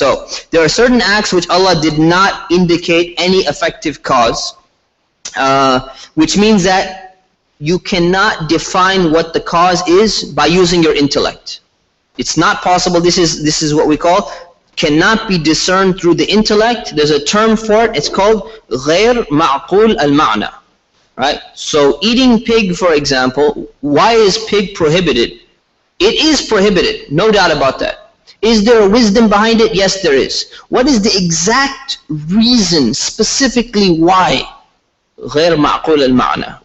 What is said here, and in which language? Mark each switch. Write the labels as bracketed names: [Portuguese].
[English] So there are certain acts which Allah did not indicate any effective cause, which means that you cannot define what the cause is by using your intellect. It's not possible. This is what we call cannot be discerned through the intellect. There's a term for it. It's called [Arabic] غير معقول المعنى. [English] Right? So eating pig, for example, why is pig prohibited? It is prohibited, no doubt about that. Is there a wisdom behind it? Yes, there is. What is the exact reason, specifically why? [Arabic] غير معقول المعنى.